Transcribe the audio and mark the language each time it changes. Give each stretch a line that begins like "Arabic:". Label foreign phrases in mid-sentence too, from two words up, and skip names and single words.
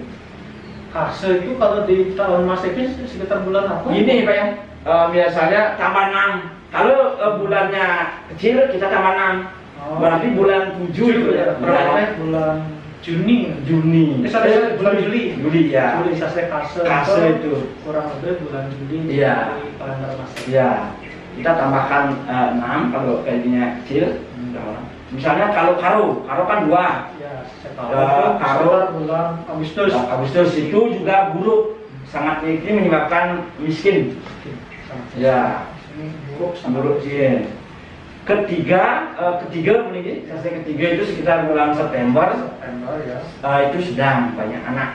Indonesian: Kase itu kalau di tahun Masehi sekitar bulan apa? Ini Pak ya, biasanya tambah 6. Kalau bulannya kecil kita tambah 6. Berarti bulan 7 itu ya. Berarti bulan Juni. Bulan Juli ya. Juli sasih kase itu kurang lebih bulan Juli. Iya. Di kalender Masehi. Iya. Kita tambahkan 6 kalau kayaknya kecil. Misalnya kalau karo kan 2. Karo bulan Agustus itu juga buruk, sangat ini menyebabkan miskin. Ya, buruk sih. ketiga ini sase ketiga itu sekitar bulan September. September ya. Itu sedang banyak anak.